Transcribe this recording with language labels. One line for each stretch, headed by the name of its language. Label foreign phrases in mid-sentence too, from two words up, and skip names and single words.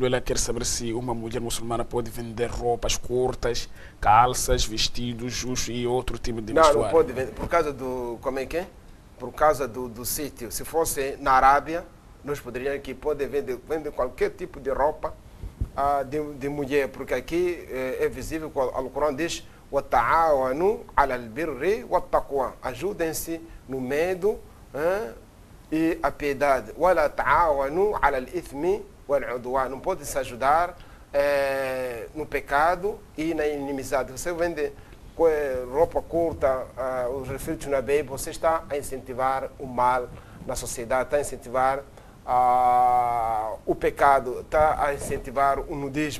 Portuguese: Ela quer saber se uma mulher muçulmana pode vender roupas curtas, calças, vestidos e outro tipo de vestuário. Não pode vender, por causa do, como é que é? Por causa do sítio. Se fosse na Arábia, nós poderíamos que pode vender qualquer tipo de roupa de mulher, porque aqui é visível que o Alcorão diz:
Arabic: وَتَعَاوَنُوا عَلَى الْبِرِّ وَالتَّقْوَى.
Portuguese: Ajudem-se no medo e a piedade.
Arabic: وَلَا تَعَاوَنُوا عَلَى الْإِثْمِ وَالْعُدْوَانِ.
Portuguese: Não pode se ajudar no pecado e na inimizade. Você vende roupa curta, os refritos na Bíblia, você está a incentivar o mal na sociedade, está a incentivar o pecado, está a incentivar o nudismo.